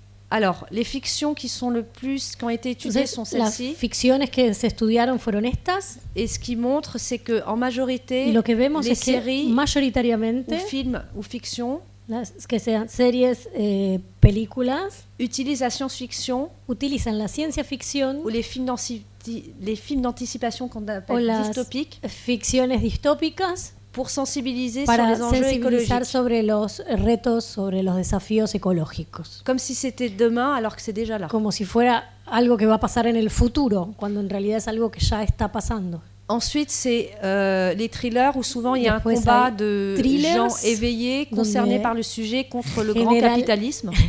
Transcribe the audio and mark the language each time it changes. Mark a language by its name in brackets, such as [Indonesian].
[French] Alors, les fictions qui ont été étudiées sont celles-ci. [Spanish] Las ficciones que se estudiaron fueron estas. [French] Et ce qui montre, c'est que en majorité, [Spanish] lo que vemos [French] les séries, [Spanish] mayoritariamente, [French] ou films ou fictions, [Spanish] que sean series, películas, [French] utilisent la science-fiction, [Spanish] utilizan la ciencia ficción, [French] ou les films d'anticipation qu'on appelle dystopiques, [Spanish] ficciones distópicas, [French] pour sensibiliser sur les enjeux écologiques. [Spanish] Sobre los retos, sobre los desafíos ecológicos. [French] Comme si c'était demain alors que c'est déjà là. [Spanish] Como si fuera algo que va a pasar en el futuro, cuando en realidad es algo que ya está pasando. [French] Ensuite, c'est les thrillers où souvent il y a un combat de gens éveillés, concernés par le sujet contre le grand capitalisme.